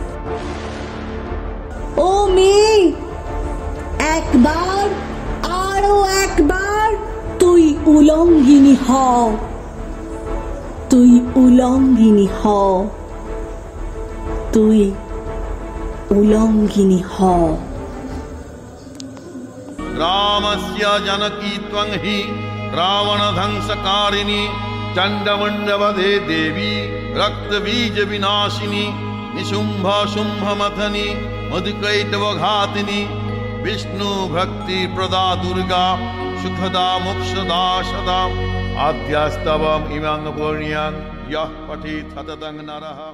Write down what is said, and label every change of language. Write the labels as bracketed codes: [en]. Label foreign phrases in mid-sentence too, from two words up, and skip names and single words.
[bn] ও মেয়ে, একবার, আরো একবার তুই উলঙ্গিনী হ, তুই উলঙ্গিনী হ, তুই উলঙ্গিনী হ। [sa] रामस्य जनकी त्वं हि रावणध्वंसकारिणी चण्डमुण्डवधे देवी रक्तबीज विनाशिनी निशुम्भ शुम्भमथनी मधुकैटवघातिनी विष्णु भक्ति प्रदा दुर्गा सुखदा मोक्षदा सदा आद्यास्तवम् इमं पुण्यं यः पठेत् सततं नरः।